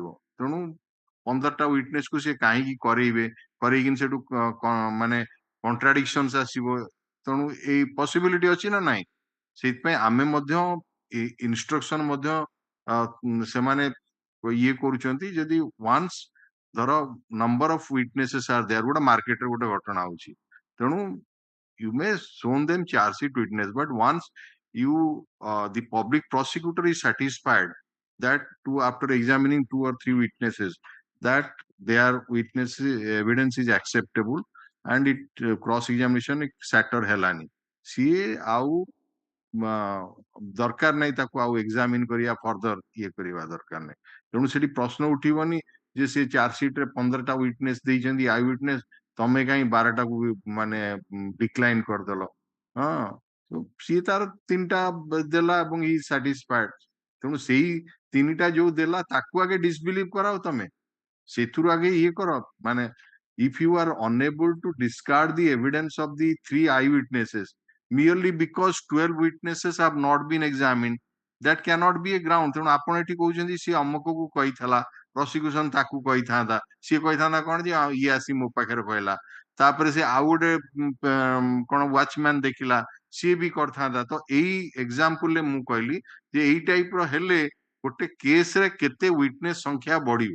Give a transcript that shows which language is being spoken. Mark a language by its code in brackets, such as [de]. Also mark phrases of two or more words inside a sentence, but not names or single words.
[or] ତେଣୁ 15ଟା ୱିଟନେସ କୁ ସେ କାହିଁକି କରେଇବେ, କରେଇକିନି ସେଠୁ ମାନେ କଣ୍ଟ୍ରାଡିକ୍ସନ ଆସିବ। ତେଣୁ ଏଇ ପସିବିଲିଟି ଅଛି ନା ନାହିଁ। ସେଇଥିପାଇଁ ଆମେ ମଧ୍ୟ ଇନଷ୍ଟ୍ରକ୍ସନ ମଧ୍ୟ ସେମାନେ ଇଏ କରୁଛନ୍ତି, ଯଦି [en] once the number of witnesses are there, [or] ଗୋଟେ ମାର୍କେଟରେ ଗୋଟେ ଘଟଣା ହଉଛି, ତେଣୁ [en] you may shown them charge sheet witness, but once you the public prosecutor is satisfied that after examining 2 or 3 witnesses that their witness evidence is acceptable and it cross examination satter helani, [or] ସିଏ ଆଉ ଦରକାର ନାହିଁ ତାକୁ ଆଉ ଏକ୍ସାମିନ କରିବା, ଫର୍ଦର ଇଏ କରିବା ଦରକାର ନାହିଁ। ତେଣୁ ସେଠି ପ୍ରଶ୍ନ ଉଠିବନି ଯେ ସେ ଚାର୍ଜସିଟ ରେ 15ଟା ୱିଟନେସ ଦେଇଛନ୍ତି [en] eye witness, [or] ତମେ କାହିଁ 12ଟାକୁ ମାନେ ଡିକ୍ଲାଇନ କରିଦେଲ। ସିଏ ତାର 3ଟା ଦେଲା ଏବଂ ଇ ସାଟିସ୍ଫାଏଡ। ତେଣୁ ସେଇ 3ଟା ଯୋଉ ଦେଲା ତାକୁ ଆଗେ ଡିସବିଲିଭ କରାଅ ତମେ, ସେଥିରୁ ଆଗେ ଇଏ କର। [en] ମାନେ if you are unable to discard the evidence of the 3 eyewitnesses merely because 12 witnesses have not been examined, that cannot be a ground. [or] ତେଣୁ ଆପଣ ଏଠି କହୁଛନ୍ତି ସିଏ ଅମକକୁ କହିଥିଲା, ପ୍ରସିକ୍ୟୁସନ ତାକୁ କହିଥାନ୍ତା, ସିଏ କହିଥାନ୍ତା କଣ ଯେ ଇଏ ଆସି ମୋ ପାଖରେ କହିଲା, ତାପରେ ସେ ଆଉ ଗୋଟେ କଣ ୱାଚମ୍ୟାନ ଦେଖିଲା, ସିଏ ବି କରିଥାନ୍ତା। ତ ଏଇ ଏକ୍ସାମ୍ପଲରେ ମୁଁ କହିଲି ଯେ ଏଇ ଟାଇପ ର ହେଲେ ଗୋଟେ କେସରେ କେତେ ୱିଟନେସ ସଂଖ୍ୟା ବଢିବ।